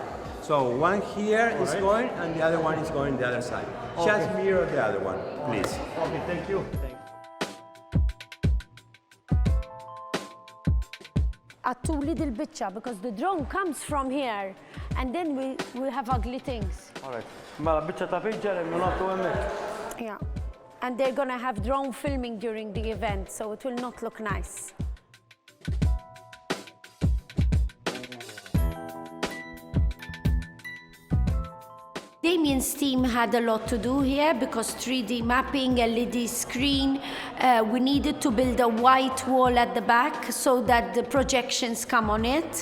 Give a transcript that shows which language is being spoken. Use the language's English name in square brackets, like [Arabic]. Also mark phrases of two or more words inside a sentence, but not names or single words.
[English] So one here is going and the other one is going the other side. Just mirror the other one, please. Okay, thank you. A too little picture because the drone comes from here and then we have ugly things. Alright. [Maltese] Mela biċċa ta' piġġa li nagħtu hemmhekk. [English] Yeah. And they're gonna have drone filming during the event, so it will not look nice. Damien's team had a lot to do here because 3D mapping, LED screen, we needed to build a white wall at the back so that the projections come on it.